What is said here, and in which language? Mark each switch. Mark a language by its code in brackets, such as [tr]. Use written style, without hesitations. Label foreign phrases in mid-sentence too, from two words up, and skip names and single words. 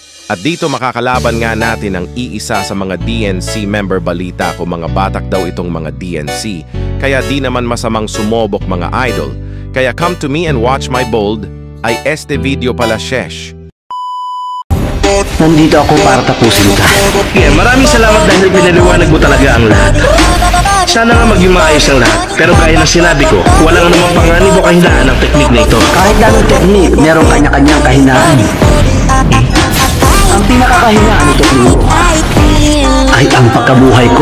[tl] At dito makakalaban nga natin ang iisa sa mga DNC member. Balita ko mga batak daw itong mga DNC. Kaya di naman masamang sumobok mga idol. [en] Kaya come to me and watch my bold. [tl] Ay este video pala shesh. Nandito ako para tapusin ka. Yeah, maraming salamat dahil pinaliwanag mo talaga ang lahat. Sana nga maging maayos ang lahat. Pero gaya ng sinabi ko, walang anumang panganib o kahinaan ang teknik na ito. Kahit na anong teknik, merong kanya-kanyang kahinaan. Ang pinakakahinaan nito ay ang pagkabuhay ko.